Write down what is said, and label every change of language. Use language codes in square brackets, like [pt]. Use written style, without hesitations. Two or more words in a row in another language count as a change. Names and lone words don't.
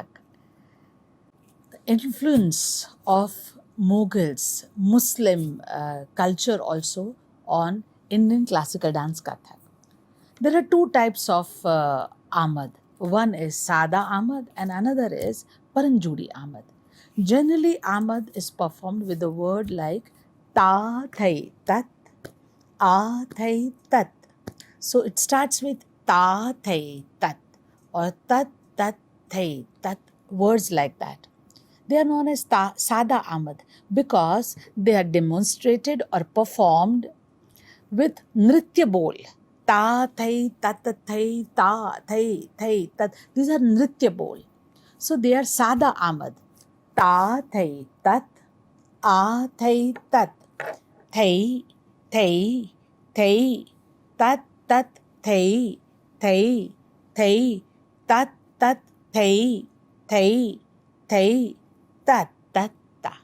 [en] The influence of Mughals, Muslim culture also on Indian classical dance Kathak. There are two types of Ahmad. One is Sada Ahmad and another is Paranjudi Ahmad. Generally, Ahmad is performed with the word like ta thai tat, a thai tat. So it starts with ta thai tat or tat tat thai tat, words like that. They are known as Sada Ahmad because they are demonstrated or performed with [hi] Nritya Bol. Ta, thai, tat, thai, ta, thai, thai, tat. [en] These are [hi] Nritya Bol. [en] So they are Sada Ahmad. Ta, thai, tat, a, thai, tat, thai, thai, thai, tat, tat, thai, thai, thai, tat, tat, thai, thai, thai, tat, tat, ta.